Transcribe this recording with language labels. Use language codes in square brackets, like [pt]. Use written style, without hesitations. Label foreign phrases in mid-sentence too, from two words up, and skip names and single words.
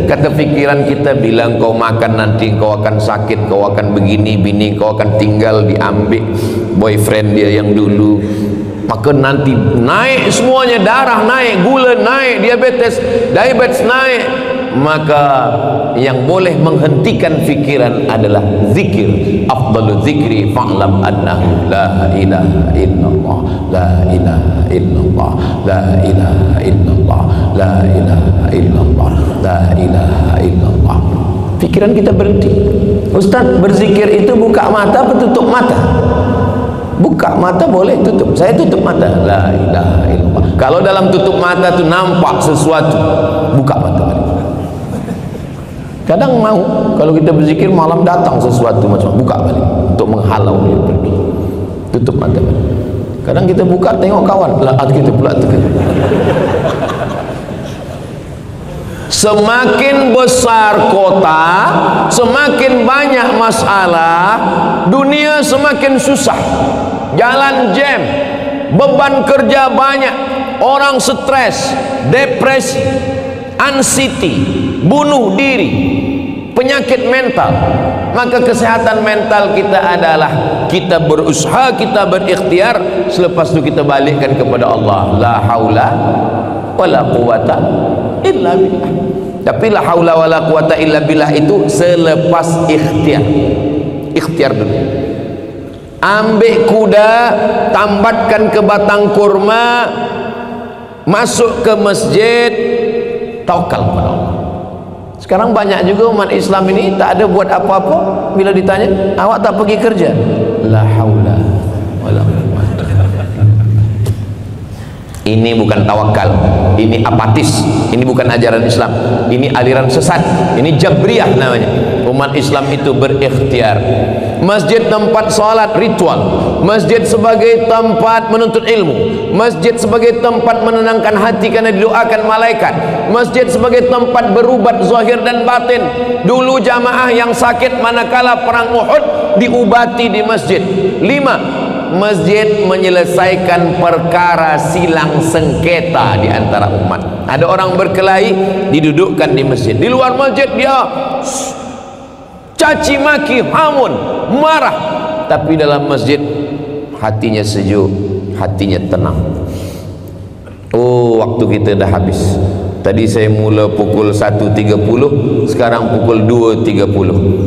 [ms] Kata fikiran kita bilang kau makan nanti kau akan sakit, kau akan begini, bini kau akan tinggal diambil boyfriend dia yang dulu, maka nanti naik semuanya, darah naik, gula naik, diabetes naik. Maka yang boleh menghentikan fikiran adalah zikir. [ar] أفضل الذكر فاعلم أنه لا إله إلا الله، لا إله إلا الله، لا إله إلا الله، لا إله إلا الله، لا إله إلا الله. [ms] Pikiran kita berhenti. Ustaz, berzikir itu buka mata atau tutup mata? Buka mata boleh, tutup. Saya tutup mata, [ar] لا إله إلا الله. [ms] Kalau dalam tutup mata tu nampak sesuatu, buka mata balik. Kadang mau kalau kita berzikir malam datang sesuatu macam, buka balik untuk menghalau dia pergi, tutup mata balik. Kadang kita buka tengok kawan, laat kita pula terkejut. Semakin besar kota, semakin banyak masalah, dunia semakin susah, jalan jam, beban kerja banyak, orang stres, depresi, anxiety, bunuh diri, penyakit mental. Maka kesehatan mental kita adalah kita berusaha, kita berikhtiar, selepas itu kita balikkan kepada Allah. [ar] لا حول ولا قوة إلا بالله. [ms] Tapi [ar] لا حول ولا قوة إلا بالله [ms] itu selepas ikhtiar. Ikhtiar dulu. Ambil kuda, tambatkan ke batang kurma, masuk ke masjid, tawakal kepada Allah. Sekarang banyak juga umat Islam ini tak ada buat apa-apa, bila ditanya, awak tak pergi kerja? [ar] لا حول ولا قوة. [ms] Ini bukan tawakal, ini apatis, ini bukan ajaran Islam, ini aliran sesat, ini Jabriyah namanya. Umat Islam itu berikhtiar. Masjid tempat salat ritual, masjid sebagai tempat menuntut ilmu, masjid sebagai tempat menenangkan hati karena didoakan malaikat, masjid sebagai tempat berubat zahir dan batin. Dulu jamaah yang sakit manakala perang Uhud diubati di masjid. 5, masjid menyelesaikan perkara silang sengketa di antara umat. Ada orang berkelahi, didudukkan di masjid. Di luar masjid dia caci maki, hamun, marah, tapi dalam masjid hatinya sejuk, hatinya tenang. Oh, waktu kita dah habis. Tadi saya mula pukul 1.30, sekarang pukul 2.30.